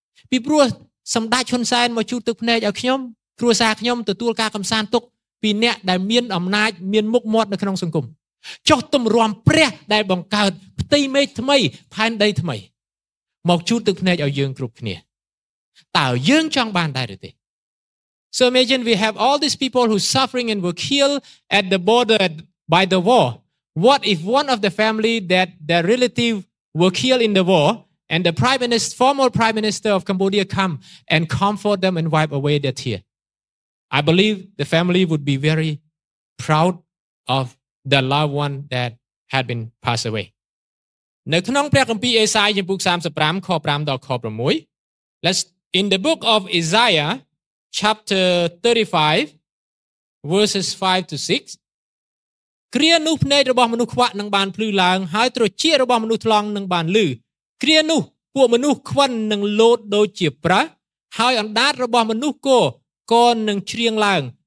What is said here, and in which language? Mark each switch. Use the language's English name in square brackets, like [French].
[Khmer] ពីព្រោះសម្តេចហ៊ុនសែនមកជូតទឹកភ្នែកឲ្យខ្ញុំគ្រួសារខ្ញុំទទួលការកំសាន្តទុកពីអ្នកដែលមានអំណាចមានមុខមាត់នៅក្នុងសង្គមចុះទំរំព្រះដែលបង្កើតផ្ទៃមេឃថ្មីផែនដីថ្មីមកជូតទឹកភ្នែកឲ្យយើងគ្រប់គ្នាតើយើងចង់បានដែរឬទេ [English] So imagine we have all these people who suffering and were killed at the border by the war. What if one of the family that their relative were killed in the war and the prime minister, former prime minister of Cambodia come and comfort them and wipe away their tear? I believe the family would be very proud of the loved one that had been passed away. [Khmer] នៅក្នុងព្រះគម្ពីរអេសាយជំពូក35ខ5ដល់ខ6 [English] Let's in the book of Isaiah Chapter 35 verses 5 to 6 [Khmer] គ្រានោះភ្នែករបស់មនុស្សខ្វាក់នឹងបានភ្លឺឡើងហើយត្រចៀករបស់មនុស្សថ្លង់នឹងបានឮគ្រានោះពួកមនុស្សខ្វិននឹងលោតដូចជាប្រះហើយអណ្ដាតរបស់មនុស្សគោក៏នឹងជ្រៀងឡើង